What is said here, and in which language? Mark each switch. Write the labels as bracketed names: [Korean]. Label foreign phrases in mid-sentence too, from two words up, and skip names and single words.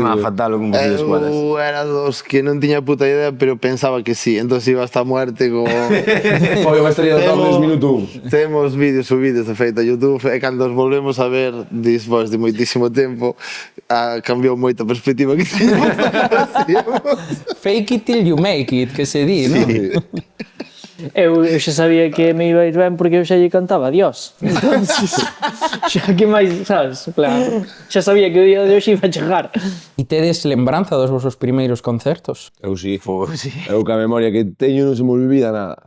[Galician] Mima fatal o concurso de escuelas. Eu era dos que non tiña puta idea, pero pensaba que sí. Entón iba [Spanish] hasta muerte [Galician] como... Foi unha estrella do top desde minuto 1. Temos vídeos subidos de feito a YouTube e cando os volvemos a ver despois de moitísimo tempo cambiou moito a perspectiva que teníamos. [English] Fake it till you make it, [Galician] que se di, non? Eu xa sabía que me iba a ir ben porque eu xa lle cantaba a Dios. Entonces, xa que máis, sabes? Claro, xa sabía que o día de hoxe iba a chegar. E tedes lembranza dos vosos primeiros concertos? Eu sí. Eu ca memoria que teño non se me olvida nada.